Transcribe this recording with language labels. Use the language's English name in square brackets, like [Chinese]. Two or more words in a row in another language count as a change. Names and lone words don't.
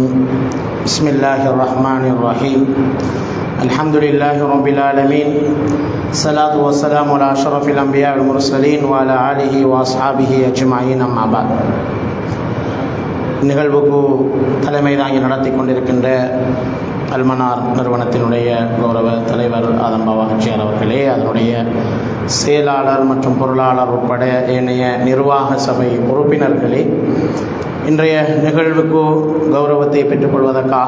[Arabic] بسم الله الرحمن الرحيم. الحمد لله رب العالمين. الصلاة والسلام على أشرف الأنبياء والمرسلين وعلى آله وأصحابه أجمعين. أما بعد. [Tamil] நிகழ்வுக்கு தலைமை தாங்கி நடத்தி கொண்டிருக்கின்ற அல்மனார் நிறுவனத்தினுடைய கௌரவ தலைவர் ஆதம் பாபா ஹாஜியார் அவர்களே, அதனுடைய செயலாளர் மற்றும் பொருளாளர் உட்பட ஏனைய நிர்வாக சபை உறுப்பினர்களே, இன்றைய நிகழ்வுக்கு கௌரவத்தை பெற்றுக்கொள்வதற்காக